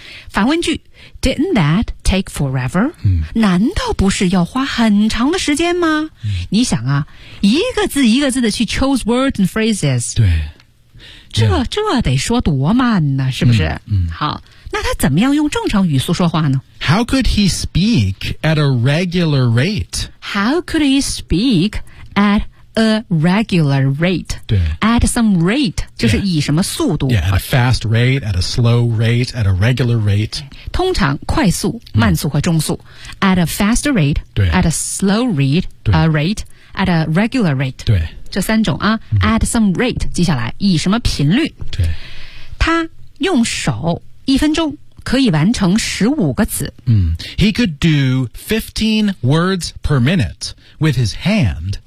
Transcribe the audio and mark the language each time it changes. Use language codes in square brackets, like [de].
[zh] 反问句 , [en] didn't that take forever?、 [zh] 难道不是要花很长的时间吗、你想啊一个字一个字的去 [en] chose words and phrases。 [zh] 对。这得说多慢呢是不是、好那他怎么样用正常语速说话呢 [en] How could he speak at a regular rate? How could he speak at a regular rate? [zh] 对 At some rate 就是以什么速度 [en] Yeah, at a fast rate, at a slow rate, at a regular rate [zh] 通常快速慢速和中速、 [en] At a fast rate, [zh] 对 [en] at a slow rate, a rate, at a regular rate [zh] 对这三种啊、 [en] at some rate [zh] 记下来以什么频率对他用手一分钟可以完成15个字、 [en] He could do 15 words per minute with his hand